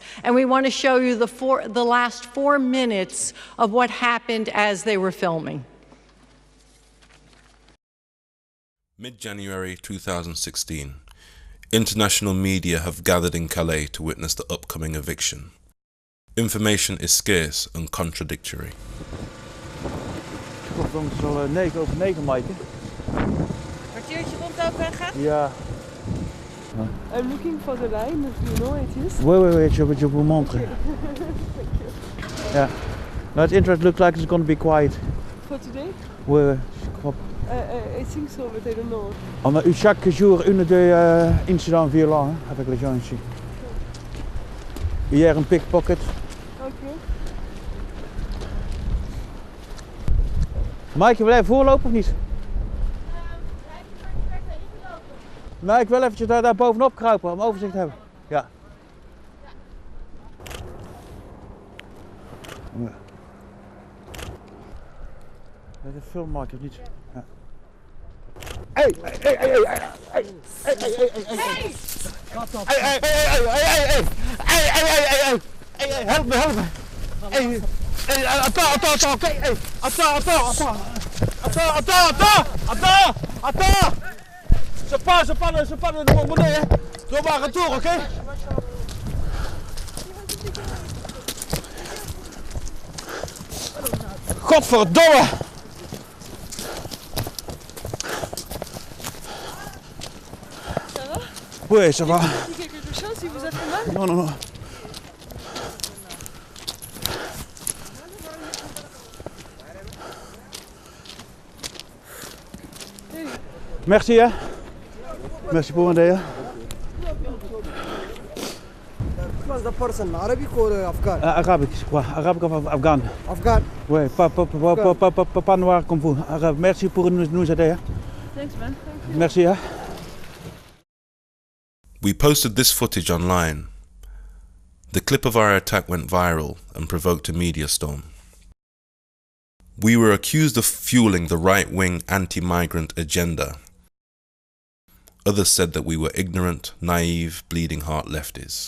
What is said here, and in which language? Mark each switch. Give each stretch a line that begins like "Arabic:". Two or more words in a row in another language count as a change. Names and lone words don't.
English: And we want to show you the last 4 minutes of what happened as they were filming. Mid-January 2016, international media have gathered in Calais to witness the upcoming eviction. Information is scarce and contradictory.
Dutch: Dan zal 9 over 9, Maaike. Kwartiertje rondlopen en gaan? Ja.
English: I'm looking for the line, if you know it is. Wait,
French: je vous montre.
English: Yeah. Now it's interesting, looks like it's going to be quiet. For today?
French: Oui.
English: I think so, but I don't know.
French: On a eu chaque jour une de incidents violents avec les gens ici.
Dutch: Hier een pickpocket.
English: Okay.
Dutch: Mike, je wil even voorlopen of niet? Nee, ik wil eventjes daar bovenop kruipen om overzicht te hebben. Ja. De filmmaker of niet? Ja.
English: Hey! Help me!
French: Attends! C'est pas de mon monnaie, hein.
Dutch: Doe maar retour, oké? Godverdomme!
French: Ça va? Oui, ça va. Quelque chose, si vous a fait mal? Non. Merci, hein. Merci pour m'aider.
English: Who was the person, Arabic or Afghan? Arabic, quoi. Arabic of Afghan. Afghan.
French: Oui, pas noir comme vous. Arabe. Merci pour nous aider.
English: Thanks, man.
French: Merci, hein.
English: We posted this footage online. The clip of our attack went viral and provoked a media storm. We were accused of fueling the right-wing anti-migrant agenda. Others said that we were ignorant, naive, bleeding heart lefties.